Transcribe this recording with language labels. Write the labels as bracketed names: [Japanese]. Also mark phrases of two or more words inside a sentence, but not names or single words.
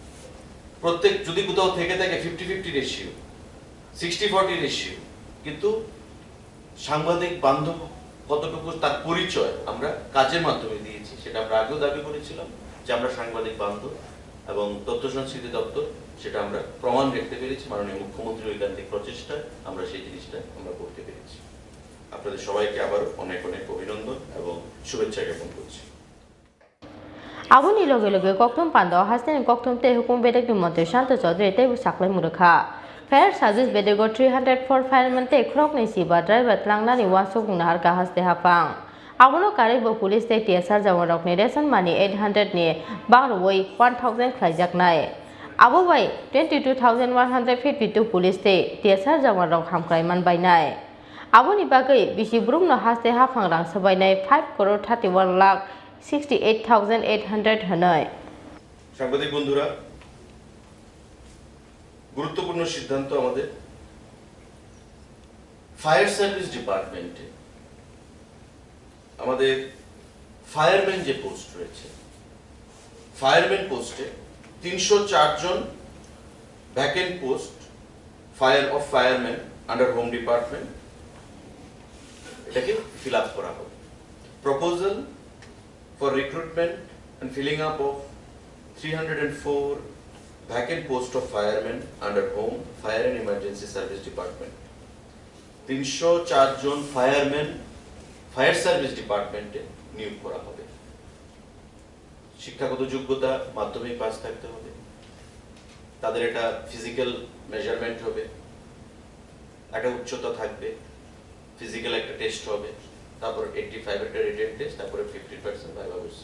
[Bangla] প্রত্যেক যদি কোথাও থেকে থাকে 50-50 রেশিও, 60-40 রেশিও, কিন্তু সাংবাদিক বান্ধব কতটুকু তার পরিচয় আমরা কাজের মাধ্যমে দিয়েছি, সেটা আমরা আগেও দাবি করেছিলাম যে আমরা সাংবাদিক বান্ধব, এবং তথ্য সংস্কৃতি দপ্তর সেটা আমরা প্রমাণ রাখতে পেরেছি। মাননীয় মুখ্যমন্ত্রীর ঐকান্তিক প্রচেষ্টায় আমরা সেই জিনিসটা আমরা করতে পেরেছি। আপনাদের সবাইকে আবার অনেক অনেক অভিনন্দন এবং শুভেচ্ছা জ্ঞাপন করছি। [Kok Borok] Abuni loge loge koktum pando hasne koktum te hukum bedek ni monte shanto chaudhary te saklai murkha [English] Fire service [Kok Borok] Bedego 304 Fireman te Phrwngnai siba driver twlangnani wasung nahar ka haste hapang Abono karibo police te TSR jawarok ni [English] ration money [Kok Borok] 800 ni barwoi 1000 twlangjaknai Abo bai 22,152 police te TSR jawarok hamkraiman bainai Aboni bagai bisi brungno haste hapang rang sabainai 5 crore 31 lakh 68,800 hanoi [Bangla] সাংবাদিক বন্ধুরা, গুরুত্বপূর্ণ সিদ্ধান্ত আমাদের [English] fire service departmente [Bangla] আমাদের ফায়ারম্যান যে পোস্ট রয়েছে, [English] fireman poste [Bangla] 304 জন [English] vacant post fireman under home department, [Bangla] এটাকে [English] fill up [Bangla] করা হবে। [English] প্রপোজাল for recruitment and filling up of 304 vacant post of firemen under Home, Fire and Emergency Service Department. [Bangla] 304 জন [English] fireman fire service departmente [Bangla] নিয়োগ করা হবে। শিক্ষাগত যোগ্যতা মাধ্যমিক পাস থাকতে হবে, তাদের একটা [English] physical measurement [Bangla] হবে, একটা উচ্চতা থাকবে, ফিজিক্যাল একটা টেস্ট হবে, তারপর 85 একটা [English] written test, [Bangla] তারপরে 50% ভাইভা বসে।